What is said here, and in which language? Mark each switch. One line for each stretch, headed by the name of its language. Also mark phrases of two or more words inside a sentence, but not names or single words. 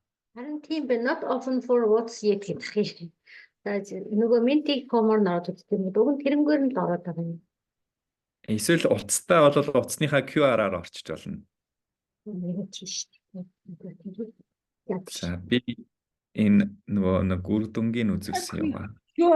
Mongolian: Харин тийм байна.
English: Not open for what's yet
Mongolian: гэх юм. За нөгөө menti.com-оор ороод үзтээ юм. Уг нь тэрнгээр нь л ороод байгаа юм. Эсвэл утастай бол утасныхаа QR-аар орчиж болно. За би энэ нөгөө нэг үр дүнгийн үзүүлсэн юм аа.